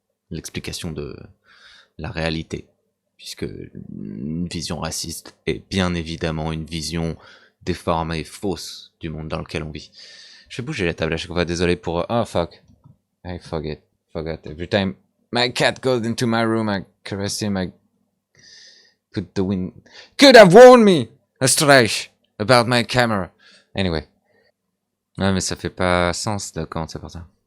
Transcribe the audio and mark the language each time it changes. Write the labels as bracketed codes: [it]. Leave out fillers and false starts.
[fr] L'explication de la réalité. Puisque une vision raciste est bien évidemment une vision déformée et fausse du monde dans lequel on vit. Je vais bouger la table à chaque fois, désolé pour... [en] Oh fuck. I forgot. Every time my cat goes into my room, I caress him, I put the wind... Could have warned me, Astrais, about my camera. Anyway. [fr] Ouais, mais ça fait pas sens de quand c'est pour ça.